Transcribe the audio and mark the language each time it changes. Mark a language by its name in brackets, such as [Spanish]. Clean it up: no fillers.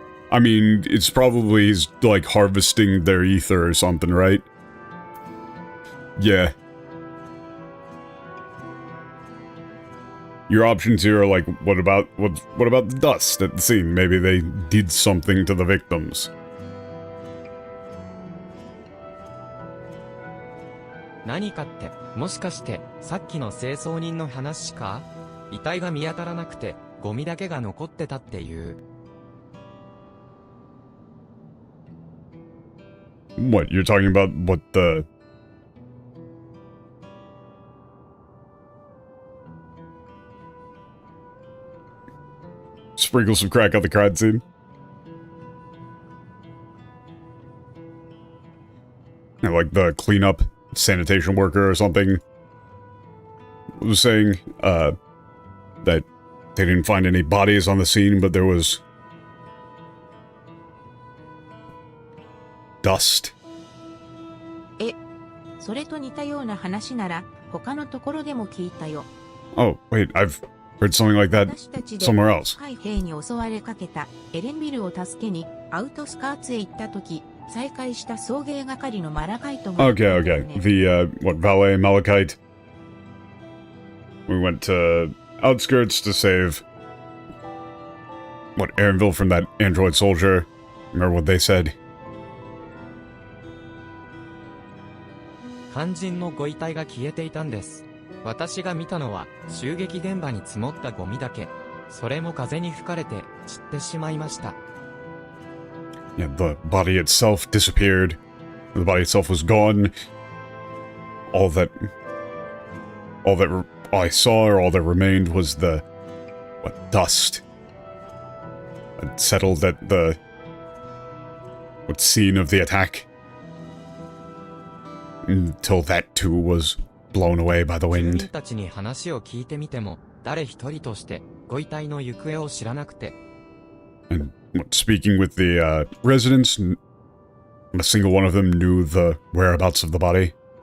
[English] I mean, it's probably he's like harvesting their ether or something, right? Yeah. Your options here are like, what about the dust at the scene? Maybe they did something to the victims. [Japanese] 何かって、もしかして、さっきの清掃人の話か？遺体が見当たらなくて、ゴミだけが残ってたっていう。 [English] What, you're talking about what the... Sprinkle some crack on the crime scene? And like the cleanup sanitation worker or something was saying, that they didn't find any bodies on the scene, but there was... dust. [Japanese] それと似たような話なら他のところでも聞いたよ。 [English] Oh, wait, I've heard something like that [Japanese] 私たちで [English] somewhere else. [Japanese] 海兵に襲われかけたエレンビルを助けにアウトスカーツへ行った時、再会した送迎係のマラカイトが、 [English] Okay, okay. The, what, valet Malachite? We went to outskirts to save, what, Aaronville from that android soldier. Remember what they said? [Japanese] 肝心のご遺体が消えていたんです。私が見たのは、襲撃現場に積もったゴミだけ。それも風に吹かれて、散ってしまいました。 [English] Yeah, the body itself disappeared. The body itself was gone. All that I saw, or all that remained, was the, what, dust. It settled at the, what, scene of the attack. Until that too was blown away by the [Japanese] 住 [English] wind. [Japanese] 民たちに話を聞いてみても、誰一人としてご遺体の行方を知らなくて。 [English] And what, speaking with the residents, not a single one of them knew the whereabouts of the body.